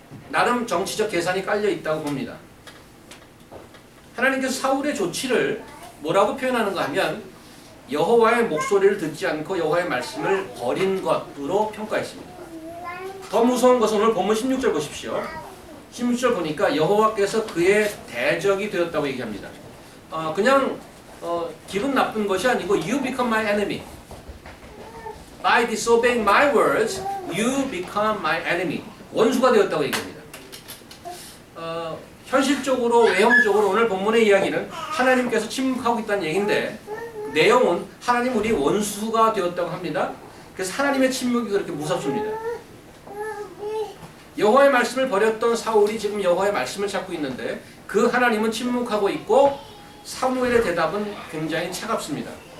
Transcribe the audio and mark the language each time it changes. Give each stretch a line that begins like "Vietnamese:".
Korean: 나름 정치적 계산이 깔려 있다고 봅니다. 하나님께서 사울의 조치를 뭐라고 표현하는가 하면 여호와의 목소리를 듣지 않고 여호와의 말씀을 버린 것으로 평가했습니다. 더 무서운 것은 오늘 본문 16절 보십시오. 16절 보니까 여호와께서 그의 대적이 되었다고 얘기합니다. 그냥 기분 나쁜 것이 아니고
English: You become my enemy. By disobeying my words, you become my enemy.
Korean: 원수가 되었다고 얘기합니다. 현실적으로 외형적으로 오늘 본문의 이야기는 하나님께서 침묵하고 있다는 얘기인데 내용은 하나님 우리 원수가 되었다고 합니다. 그래서 하나님의 침묵이 그렇게 무섭습니다. 여호와의 말씀을 버렸던 사울이 지금 여호와의 말씀을 찾고 있는데 그 하나님은 침묵하고 있고 사무엘의 대답은 굉장히 차갑습니다.